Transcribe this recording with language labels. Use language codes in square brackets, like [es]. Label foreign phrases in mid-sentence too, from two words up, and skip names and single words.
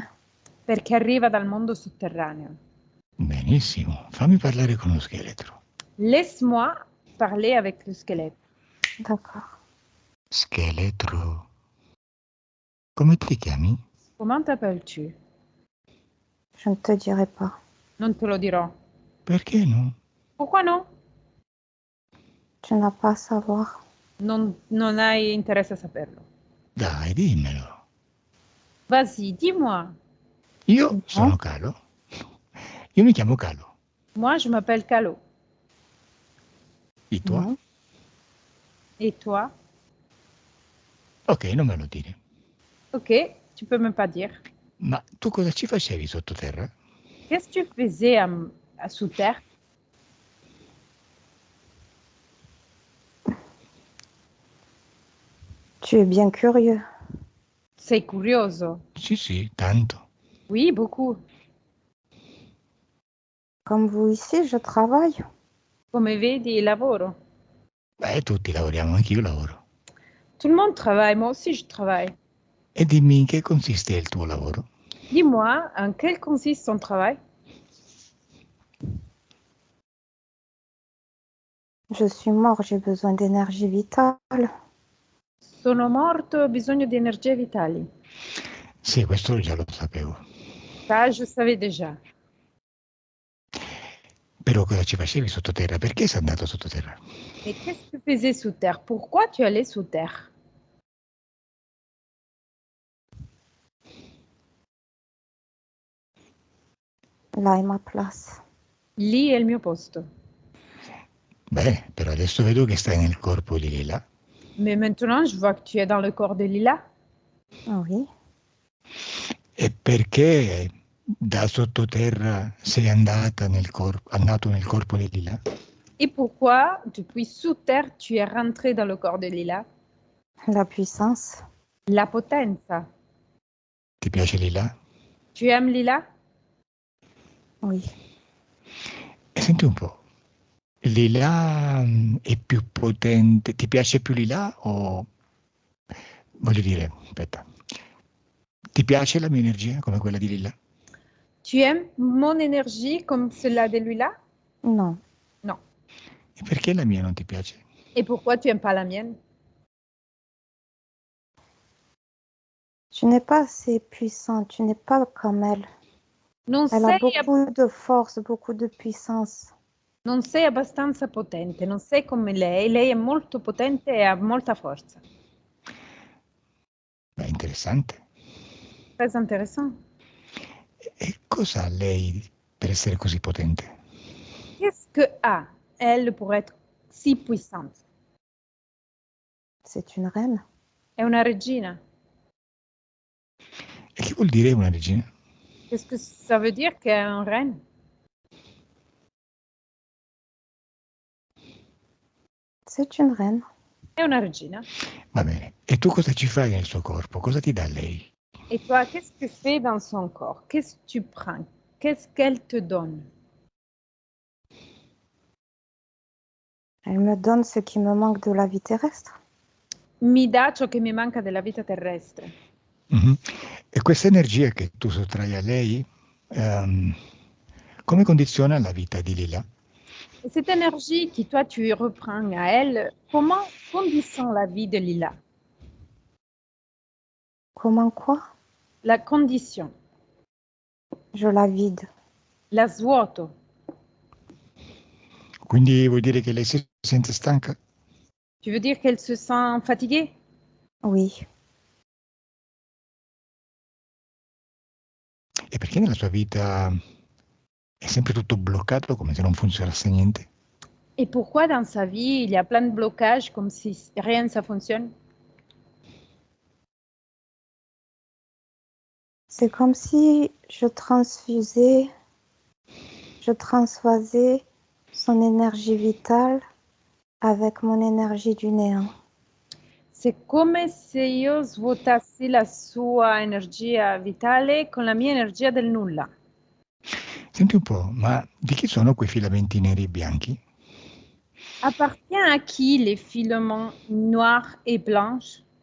[it] Perché arriva dal mondo sotterraneo. Benissimo, fammi parlare con lo scheletro. [fr] Laisse-moi parler avec le squelette. D'accord. [it] Scheletro. Come ti chiami? [fr] Comment t'appelles-tu? Je ne te dirai pas. [it] Non te lo dirò. Perché no? [fr] Pourquoi non? Tu n'as pas à savoir. [it] Non hai interesse a saperlo. Dai, dimmelo. [fr] Vas-y, dis-moi. [it] Io sono Calo. Io mi chiamo Calo. [fr] Moi, je m'appelle Calo. [it] E tu? [fr] Non. Et toi? [it] Ok, non me lo dire. [fr] Ok, tu peux même pas dire. [it] Ma tu cosa ci facevi sottoterra? [fr] Qu'est-ce que tu faisais sous terre? Tu es bien curieux. [it] Sei curioso? Sì, tanto. [fr] Oui, beaucoup. Comme vous ici, je travaille. [it] Come vedi, lavoro. Beh, tutti lavoriamo, anch'io lavoro. [fr] Tout le monde travaille, moi aussi je travaille. [it] E dimmi in che consiste il tuo lavoro? [fr] Dis-moi, en quel consiste ton travail? Je suis mort, j'ai besoin d'énergie vitale. [it] Sono morto, ho bisogno di energie vitali. Sì, questo già lo sapevo. [fr] Ça, je savais déjà. [it] Però cosa ci facevi sottoterra? Perché sei andato sottoterra? [fr] Mais qu'est-ce que tu faisais sous terre? Pourquoi tu allais sous terre? Là est ma place. [it] Lì è il mio posto. Beh, però adesso vedo che stai nel corpo di Lila. [fr] Mais maintenant, je vois que tu es dans le corps de Lila. Oui. [it] E perché da sottoterra sei andato nel corpo di Lila? [fr] Et pourquoi, depuis sous terre, tu es rentré dans le corps de Lila? La puissance. [it] La potenza. Ti piace Lila? [fr] Tu aimes Lila? Oui. [it] E senti un po', Lila è più potente, ti piace più Lila o voglio dire, aspetta, ti piace la mia energia come quella di Lila? [fr] Tu aimes mon énergie comme celle de Lila? Non. Non. [it] E perché la mia non ti piace? [fr] Et pourquoi tu n'aimes pas la mienne? Tu n'es pas assez puissante. Tu n'es pas comme elle. [it] Non [fr] Elle a [it] sei, [fr] beaucoup de force, beaucoup de puissance. [it] non sei abbastanza potente, non sei come lei è molto potente e ha molta forza. Beh, interessante. [fr] Très intéressant. [it] E cosa ha lei per essere così potente? [fr] Qu'est-ce que a, elle, pour être si puissante? C'est une reine. [it] È una regina. E che vuol dire una regina? [fr] Qu'est-ce que ça veut dire qu'elle est une reine? C'est une reine. [it] È una regina. Va bene. E tu cosa ci fai nel suo corpo? Cosa ti dà lei? [fr] Et toi, qu'est-ce que tu fais dans son corps? Qu'est-ce que tu prends? Qu'est-ce qu'elle te donne? Elle me donne ce qui me manque de la vie terrestre. [it] Mi dà ciò che mi manca della vita terrestre. Mhm. E questa energia che tu sottrai a lei, come condiziona la vita di Lila? [fr] Et cette énergie que toi, tu reprends à elle, comment conditionne la vie de Lila? Comment quoi? La condition, Je la vide. [it] la svuoto. Quindi vuol dire che lei si sente stanca? [fr] Tu veux dire qu'elle se sent fatiguée? Oui. [it] E perché nella sua vita è sempre tutto bloccato, come se non funzionasse niente? [fr] Et pourquoi dans sa vie, il y a plein de blocages comme si rien ne fonctionne? C'est comme si je transfasais son énergie vitale avec mon énergie du néant. [it] C'est come se io svuotassi la sua energia vitale con la mia energia del nulla. Senti un po', ma di chi sono quei filamenti neri e bianchi? [fr] Appartient à qui les filaments noirs et blancs?